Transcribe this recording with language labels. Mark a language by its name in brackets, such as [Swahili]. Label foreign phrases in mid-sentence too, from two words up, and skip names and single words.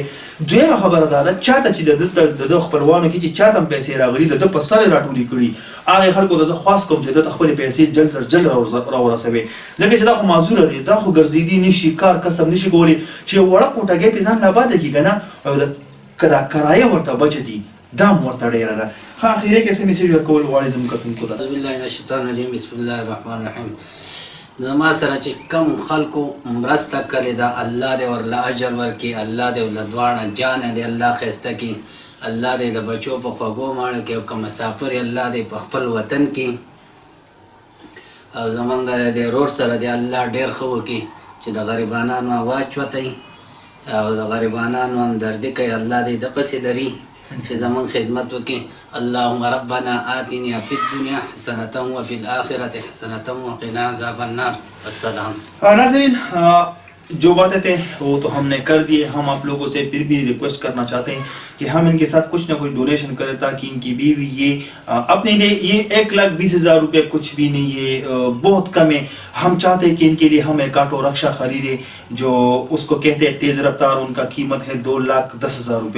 [Pashto] دویمه خبره دا ده چاته چې د ده خپلوانو کې چې چاته هم پیسې راغلي د ده په سر یې راټولې کړي هغې خلکو ته زه خواست کوم چې ده ته خپلې پیسې جلد تر جلد راورسوي، ځکه چې دا خو معذوره دی، دا خو ګرځېدي نشي کار کسب نشي کولی چې یو وړه کوټګۍ پې ځان له آباده کړي که نه او که دا کرایه ورته بچه دي دا هم ورته ډېره ده. ښه اخري کې څه میسیج ورکول غواړې زموږ کتونکو ته؟ [Arabic] اعوذ بالله من الشیطان الرجیم بسم الله الرحمن الرحیم. [Pashto] زما سره چې کم خلکو مرسته کړې ده الله دې ورله اجر ورکړي، الله دې ورله دواړه جانه دې الله ښایسته کړي، الله دې د بچو په خوږو ماړه کړي او که مسافر الله دې په خپل وطن کې او زمونږ د رور سره دې الله ډېر ښه وکړي چې د غریبانانو اواز چوتئ او د غریبانانو همدردي کوي، الله دې دقسې دري چې زمونږ خدمت وکړي. [Arabic] اللهم ربنا آتنا فی الدنیا حسنة وفی الآخرة حسنة وقنا عذاب النار. السلام. [Urdu] ناظرین جو باتیں تھے وہ تو ہم نے کر دیے. ہم آپ لوگوں سے پھر بھی ریکویسٹ کرنا چاہتے ہیں کہ ہم ان کے ساتھ کچھ نہ کچھ ڈونیشن کریں تاکہ ان کی بیوی یہ اپنے لیے یہ 1,20,000 روپے کچھ بھی نہیں ہے، بہت کم ہے. ہم چاہتے ہیں کہ ان کے لیے ہم ایک آٹو رکشا خریدیں جو اس کو کہتے ہیں تیز رفتار، ان کا قیمت ہے 2,10,000 روپے.